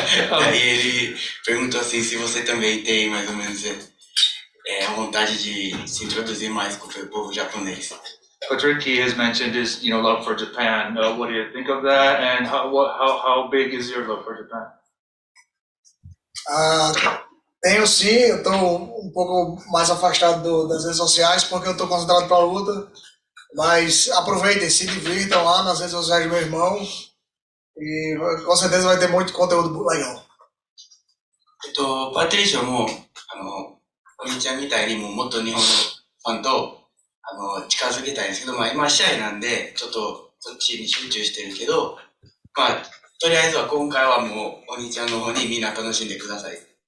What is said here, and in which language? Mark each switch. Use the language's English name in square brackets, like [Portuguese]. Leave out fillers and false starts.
[Portuguese] Aí ele perguntou assim se você também tem mais ou menos a vontade de se introduzir mais com o povo japonês. [English] Patrick has mentioned his love for Japan. What do you think of that? And how big is your love for Japan? [Portuguese] Tenho sim, eu estou pouco mais afastado das redes sociais porque eu estou concentrado para a luta, mas aproveitem, se divirtam lá nas redes sociais do meu irmão e com certeza vai ter muito conteúdo legal. [Japanese] パトリショも、お兄ちゃんみたいにもっと日本のファンと、近づけたいんですけど、今試合なんで、ちょっとそっちに集中してるけど、とりあえずは今回はもうお兄ちゃんの方にみんな楽しんでください。